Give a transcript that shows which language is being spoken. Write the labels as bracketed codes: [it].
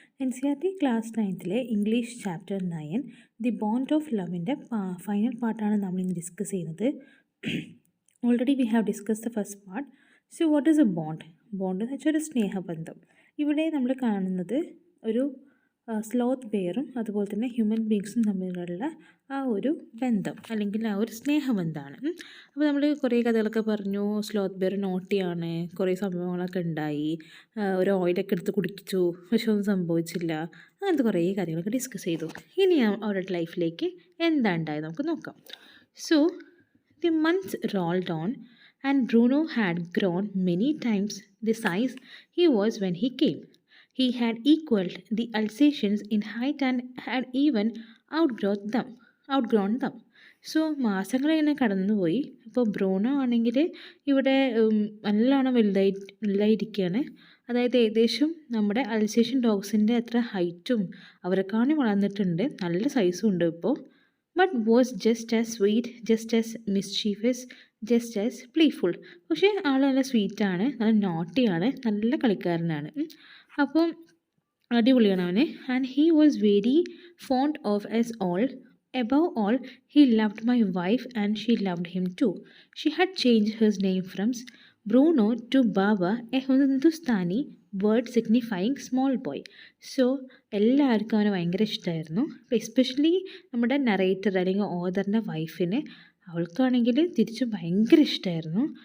[ml] Ncert class 9th English chapter 9 The Bond of Love-ൻ്റെ final പാർട്ടാണ് നമ്മൾ ഇന്ന് ഡിസ്കസ് ചെയ്യുന്നത്. [en] Already we have discuss the first part. So what is a bond? [ml] Bond എന്ന് വെച്ചാൽ ഒരു സ്നേഹബന്ധം. ഇവിടെ നമ്മൾ കാണുന്നത് ഒരു സ്ലോത്ത് ബെയറും അതുപോലെ തന്നെ ഹ്യൂമൻ ബീങ്സും തമ്മിലുള്ള ആ ഒരു ബന്ധം അല്ലെങ്കിൽ ആ ഒരു സ്നേഹബന്ധമാണ്. അപ്പോൾ നമ്മൾ കുറേ കഥകളൊക്കെ പറഞ്ഞു. സ്ലോത്ത് ബെയർ നോട്ടിയാണ്, കുറേ സംഭവങ്ങളൊക്കെ ഉണ്ടായി, ഒരു ഓയിലൊക്കെ എടുത്ത് കുടിച്ചു, പക്ഷെ ഒന്നും സംഭവിച്ചില്ല, അങ്ങനത്തെ കുറേ കാര്യങ്ങളൊക്കെ ഡിസ്കസ് ചെയ്തു. ഇനി അവരുടെ ലൈഫിലേക്ക് എന്താ ഉണ്ടായത് നമുക്ക് നോക്കാം. [en] So the months rolled on, and Bruno had grown many times the size he was when he came. He had equaled the Alsatians in height and had even outgrown them. [ml] So മാസങ്ങൾ ഇങ്ങനെ കടന്നുപോയി. ഇപ്പോൾ Bruno ആണെങ്കിൽ ഇവിടെ നല്ലോണം വലുതായിരിക്കുകയാണ്. അതായത് ഏകദേശം നമ്മുടെ അൽസേഷ്യൻ ഡോഗ്സിൻ്റെ അത്ര ഹൈറ്റും അവരെക്കാളും വളർന്നിട്ടുണ്ട്, നല്ല സൈസും ഉണ്ട് ഇപ്പോൾ. [en] But was just as sweet, just as mischievous, just as playful. [ml] പക്ഷേ ആൾ നല്ല സ്വീറ്റാണ്, നല്ല നോട്ടിയാണ്, നല്ല കളിക്കാരനാണ്. അപ്പം അടിപൊളിയാണ് അവന്. [en] And he was very fond of us all. Above all, he loved my wife and she loved him too. She had changed his name from Bruno to Baba, a Hindustani word signifying small boy. [ml] So എല്ലാവർക്കും അവനെ ഭയങ്കര ഇഷ്ടമായിരുന്നു. Especially നമ്മുടെ narrator അല്ലെങ്കിൽ ഓതറിൻ്റെ വൈഫിന്, അവൾക്കാണെങ്കിൽ തിരിച്ചും ഭയങ്കര ഇഷ്ടമായിരുന്നു.